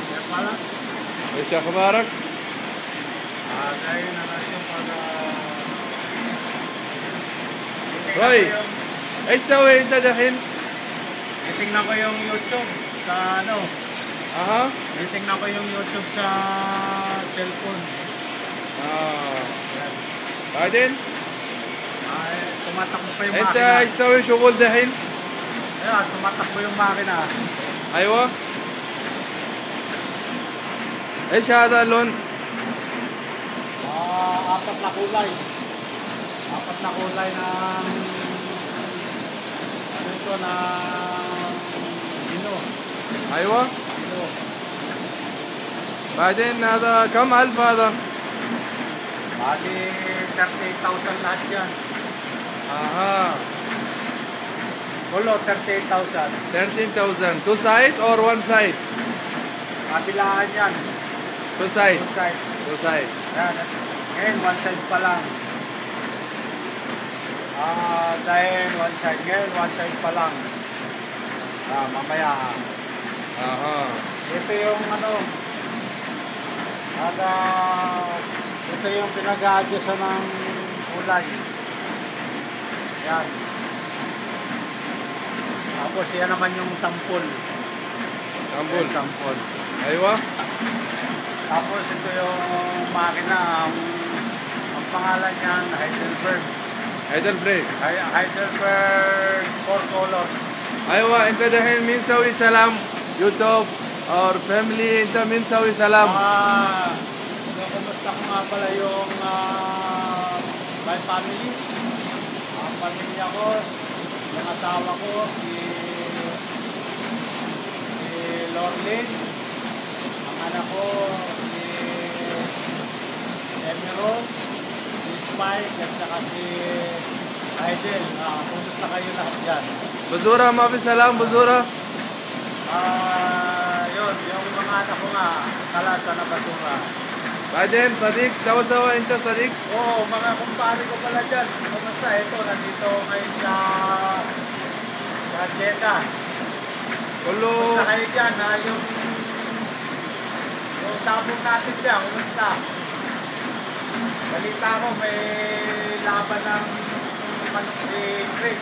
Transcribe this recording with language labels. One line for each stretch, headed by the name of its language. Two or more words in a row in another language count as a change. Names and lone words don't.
Filipino: malam.
Arabic: ايش اخبارك؟
Filipino: Ngayon na yung pag... Roy,
Arabic: ايش تسوي انت دحين؟
Filipino: Titingnan ko yung YouTube sa ano.
Arabic: اها
Filipino: Titingnan ko yung YouTube sa cellphone.
Arabic: بعدين
Filipino: Tumatakbo pa yung
Arabic: انت
Filipino: makina.
Arabic: ايش تسوي شغل دحين؟
Filipino: Ayan, tumatakbo yung makina.
Arabic: ايوه ايش هذا اللون؟
Filipino: Apat na kulay. Apat na kulay ng... Ano ito na... Ino.
Arabic: ايوه
Filipino: Ino.
Arabic: بعدين هذا كم ألف هذا؟
Filipino: Bali, 38,000 lahat yan.
Arabic: اها
Filipino: Ulo, 38,000.
English: 13,000 two side or one side?
Filipino: Kabilaan yan.
English: Two side. One side. Two side.
Filipino: Yan. Ngayon,
English: one side
Filipino: pa lang. Dahil
English: one side.
Filipino: Ngayon,
English: one side
Filipino: pa lang. Mamaya.
Arabic: اها
Filipino: Ito yung ano. Ito yung pinag-a-adjustan ng kulay. Yan. Tapos yan naman yung sampol. Sampol. Sampol.
Arabic: ايوه
Filipino: Tapos ito yung makina. Ang pangalan niyan, Heidelberg. Heidelberg. Heidelberg 4 colors.
Arabic: ايوه انت دحين مين سوي سلام يوتيوب
English: or family
Arabic: انت مين سوي سلام؟
Filipino: Kumusta ko nga pala yung
English: my family.
Filipino: Ang pamilya ko, yung asawa ko, si Lorlin. Ang anak ko, si Emerald, si Spike, at saka si Aidel. Kumusta kayo lahat dyan?
Arabic: بزورة ما في سلام بزورة؟
Filipino: Yun, yung mga anak ko nga, kalasa na basura.
Arabic: بعدين صديق سوا سوا انت صديق؟
Filipino: Oo, mga kumpare ko pala dyan. Kumusta? Ito, nandito ngayon sa Jeddah.
Arabic: كله
Filipino: Kumusta kayo dyan? Yung sabong natin dyan, kumusta? Balita ko, may laban ng manok si Chris